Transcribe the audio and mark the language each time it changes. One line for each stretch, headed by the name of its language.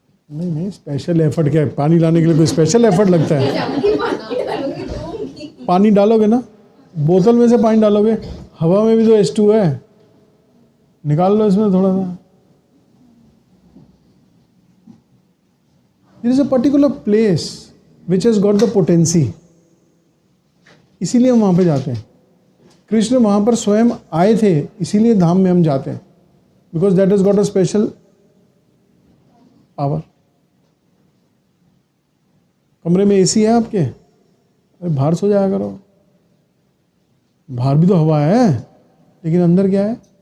Hindi: नहीं, special effort क्या है? पानी लाने के लिए कोई स्पेशल एफर्ट लगता है? पानी डालोगे ना, बोतल में से पानी डालोगे, हवा में भी तो H2 है, निकाल लो इसमें थोड़ा सा।
English: There is a particular place which has got the potency,
Hindi: इसीलिए हम वहाँ पे जाते हैं। कृष्ण वहाँ पर स्वयं आए थे, इसीलिए धाम में हम जाते हैं,
English: Because that has got a special power.
Hindi: कमरे में एसी है आपके? अरे बाहर सो जाया करो। बाहर भी तो हवा है, लेकिन अंदर क्या है?